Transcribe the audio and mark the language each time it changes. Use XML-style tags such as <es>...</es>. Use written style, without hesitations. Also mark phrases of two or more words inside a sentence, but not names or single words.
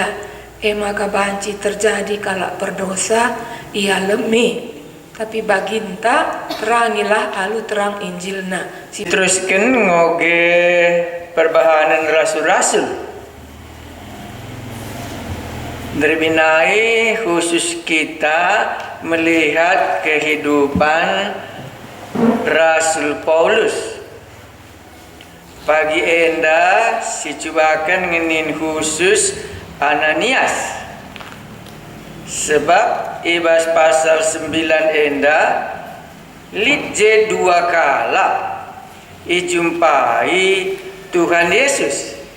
<btx>Maka banci terjadi kalak berdosa ia lemi. Tapi baginta terangilah alu terang Injilna. Teruskan ngoge perbahanan rasul-rasul.</btx> <id>Derbinai khusus kita melihat kehidupan Rasul Paulus.</id> <btx>Pagi enda si cubakan ngenin khusus Ananias. Sebab ibas pasal 9 enda lid je 2 kala ijumpai Tuhan Yesus.</btx>